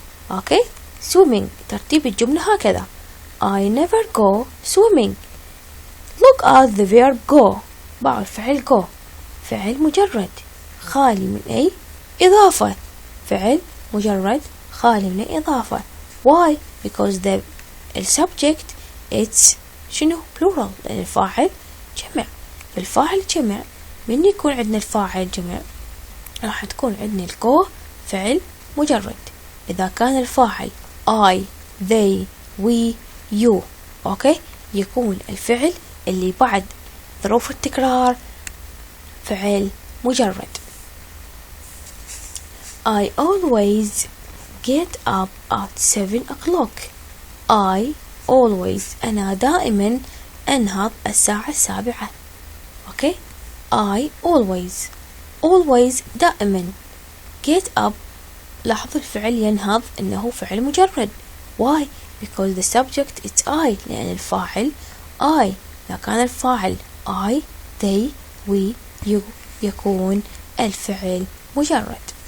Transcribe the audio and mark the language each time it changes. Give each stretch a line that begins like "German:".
Arabic: أوكي swimming ترتيب الجملة هكذا.
English: I never go swimming. Look at the verb go.
Arabic: باع الفعل go فعل مجرد خالي من أي إضافة. فعل مجرد خالي من أي إضافة.
English: Why? Because the subject it's شنو plural
Arabic: لأن الفاعل جمع. بالفاعل جمع من يكون عندنا الفاعل جمع راح تكون عندنا الجو فعل مجرد. إذا كان الفاعل
English: I, they, we, you
Arabic: أوكي يكون الفعل اللي بعد ظروف التكرار فعل مجرد.
English: I always get up at 7 o'clock. I always
Arabic: أنا دائما أنهض الساعة 7. أوكي
English: I always
Arabic: دائما.
English: get up
Arabic: لاحظوا الفعل ينهض إنه فعل مجرد.
English: Why? Because the subject is I
Arabic: لأن الفاعل
English: I.
Arabic: إذا كان الفاعل
English: I, they, we, you
Arabic: يكون الفعل مجرد.